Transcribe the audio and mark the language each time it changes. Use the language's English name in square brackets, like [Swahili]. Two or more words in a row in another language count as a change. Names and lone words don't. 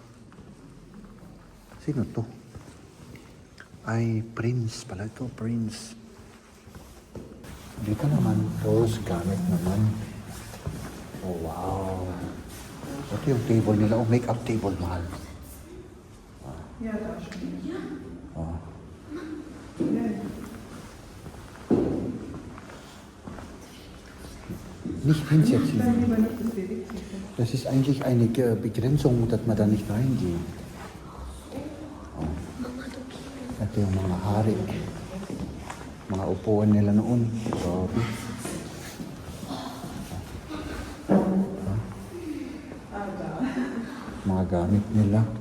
[Filipino] Sino to? Ay, prince pala ito, prince. Dito naman, rose gamit naman. Oh, wow. Ito yung table nila. Oh, [English] make-up table, [Filipino] mahal. [English] Yeah, actually. [German] Oh. Nicht hinsetzen. Das ist eigentlich eine Begrenzung, dass man da nicht reingeht. [Filipino] Oh. Ito yung mga hari. Mga upuan nila noon. Grabe. Mga gamit nila.